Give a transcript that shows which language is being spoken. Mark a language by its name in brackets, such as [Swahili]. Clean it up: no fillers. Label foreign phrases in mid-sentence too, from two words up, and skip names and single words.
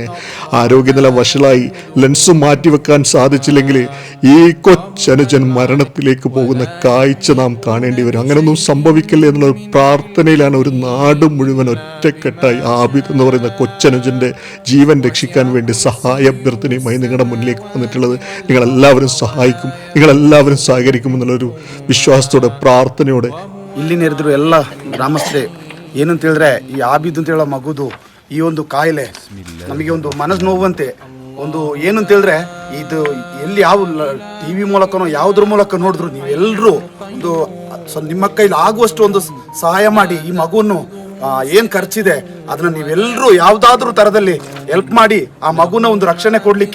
[Malayalam] ആരോഗ്യനില വഷളായി ലെൻസ് മാറ്റിവെക്കാൻ സാധിച്ചില്ലെങ്കിൽ ഈ കൊച്ചനുജൻ മരണത്തിലേക്ക് പോകുന്ന കാഴ്ച നാം കാണേണ്ടി വരും. അങ്ങനെയൊന്നും സംഭവിക്കില്ല എന്നുള്ള പ്രാർത്ഥനയിലാണ് ഒരു നാട് മുഴുവൻ ഒറ്റക്കെട്ടായി ആബിദ് എന്ന് പറയുന്ന കൊച്ചനുജന്റെ ജീവൻ രക്ഷിക്കാൻ വേണ്ടി സഹായ അഭ്യർത്ഥനയുമായി നിങ്ങളുടെ മുന്നിലേക്ക് വന്നിട്ടുള്ളത്. നിങ്ങളെല്ലാവരും സഹായിക്കും, നിങ്ങളെല്ലാവരും സഹകരിക്കും എന്നുള്ളൊരു ವಿಶ್ವಾಸത്തോടെ ಪ್ರಾರ್ಥನೆಯೋടെ [Kannada] ಇಲ್ಲಿ ನೆರೆದ್ರು ಎಲ್ಲ ಗ್ರಾಮಸ್ಥರೇ ಏನಂತ ಹೇಳಿದ್ರೆ ಈ ಆಬಿದ್ ಅಂತ ಹೇಳೋ ಮಗುದು ಈ ಒಂದು ಕಾಯಿಲೆ ನಮಗೆ ಒಂದು ಮನಸ್ಸು ನೋವಂತೆ. ಒಂದು ಏನಂತ ಹೇಳಿದ್ರೆ ಇದು ಎಲ್ಲಿ ಯಾವ TV ಮೂಲಕನೋ ಯಾವುದ್ರ ಮೂಲಕ ನೋಡಿದ್ರು ನೀವೆಲ್ಲರೂ ಒಂದು ನಿಮ್ಮ ಕೈಲಿ ಆಗುವಷ್ಟು ಒಂದು ಸಹಾಯ ಮಾಡಿ ಈ ಮಗುವನ್ನು ಏನು ಖರ್ಚಿದೆ ಅದನ್ನ ನೀವೆಲ್ಲರೂ ಯಾವುದಾದ್ರೂ ತರದಲ್ಲಿ ಹೆಲ್ಪ್ ಮಾಡಿ ಆ ಮಗುನ ಒಂದು ರಕ್ಷಣೆ ಕೊಡ್ಲಿಕ್ಕೆ.